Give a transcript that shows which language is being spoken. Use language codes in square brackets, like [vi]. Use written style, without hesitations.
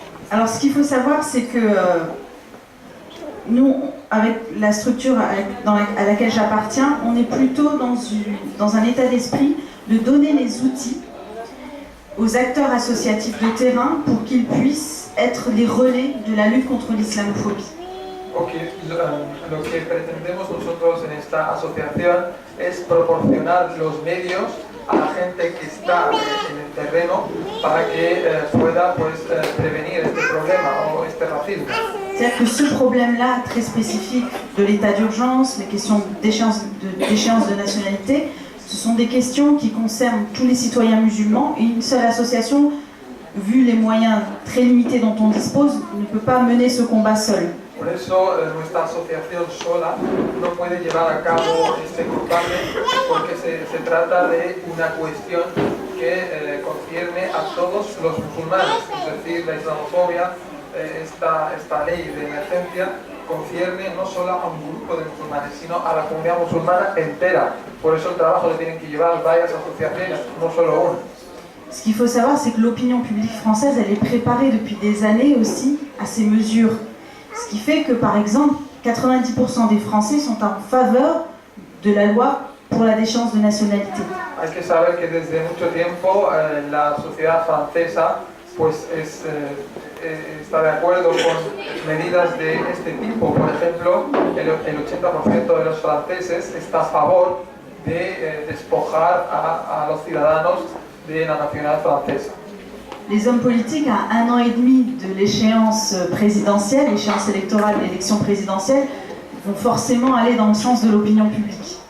[fr] Alors ce qu'il faut savoir, c'est que nous, avec la structure à laquelle j'appartiens, on est plutôt dans un état d'esprit de donner les outils aux acteurs associatifs de terrain pour qu'ils puissent être les relais de la lutte contre l'islamophobie. [es] Ok, lo que pretendemos nosotros en esta asociación es proporcionar los medios a la gente que está en el terreno para que pueda prevenir este problema o este racismo. [fr] C'est-à-dire que ce problème-là, très spécifique de l'état d'urgence, les questions d'échéance de nationalité, ce sont des questions qui concernent tous les citoyens musulmans et une seule association, vu les moyens très limités dont on dispose, ne peut pas mener ce combat seule. [es] Por eso nuestra asociación sola no puede llevar a cabo este combate porque se trata de una cuestión que concierne a todos los musulmanes, es decir, la islamofobia, esta ley de emergencia concierne no solo a un grupo de musulmanes, sino a la comunidad musulmana entera. Por eso el trabajo lo tienen que llevar varias asociaciones, no solo una. [fr] Ce qu'il faut savoir, c'est que l'opinion publique française, elle est préparée depuis des années aussi à ces mesures. Ce qui fait que, par exemple, 90% des Français sont en faveur de la loi pour la déchéance de nationalité. [es] Hay que saber que desde mucho tiempo la sociedad francesa pues está de acuerdo con medidas de este tipo. Por ejemplo, el 80% de los franceses está a favor de despojar a los ciudadanos de la nacionalidad francesa. [fr] Les hommes politiques, à 1 an et demi de l'échéance présidentielle, l'échéance électorale, l'élection présidentielle, vont forcément aller dans le sens de l'opinion publique.